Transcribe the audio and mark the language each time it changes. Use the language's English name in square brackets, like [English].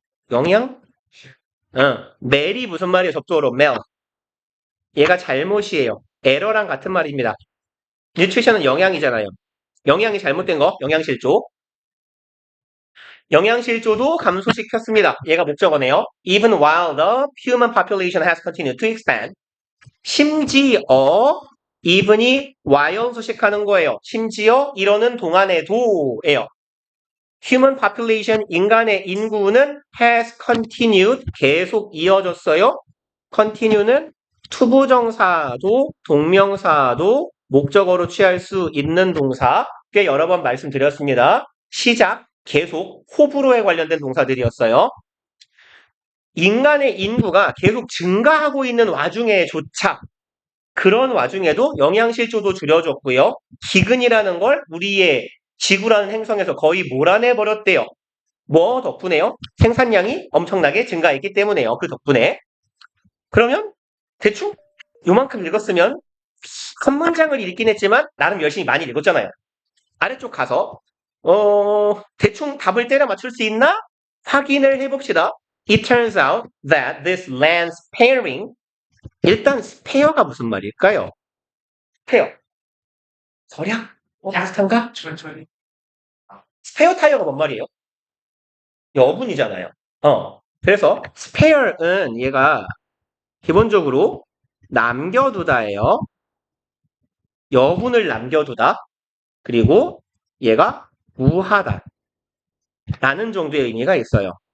[Korean] 영양? 멜이 무슨 말이에요? 접속어로 mel. 얘가 잘못이에요. 에러랑 같은 말입니다. nutrition은 영양이잖아요. 영양이 잘못된 거, 영양실조. 영양실조도 감소시켰습니다. 얘가 목적어네요. [English] Even while the human population has continued to expand. [Korean] 심지어 even이 while 수식하는 거예요. 심지어 이러는 동안에도예요. Human population, 인간의 인구는 has continued, 계속 이어졌어요. continue는 투부정사도 동명사도 목적어로 취할 수 있는 동사 꽤 여러 번 말씀드렸습니다. 시작, 계속, 호불호에 관련된 동사들이었어요. 인간의 인구가 계속 증가하고 있는 와중에조차 그런 와중에도 영양실조도 줄여줬고요. 기근이라는 걸 우리의 지구라는 행성에서 거의 몰아내버렸대요. 뭐 덕분에요? 생산량이 엄청나게 증가했기 때문에요. 그 덕분에. 그러면 대충 요만큼 읽었으면 한 문장을 읽긴 했지만 나름 열심히 많이 읽었잖아요. 아래쪽 가서 대충 답을 때려 맞출 수 있나? 확인을 해봅시다. [English] It turns out that this land sparing, [Korean] 일단 스페어가 무슨 말일까요? 스페어. 절약? 비슷한가? 스페어 타이어가 뭔 말이에요? 여분이잖아요. 그래서 spare은 얘가 기본적으로 남겨두다예요. 여분을 남겨두다. 그리고 얘가 구하다 라는 정도의 의미가 있어요.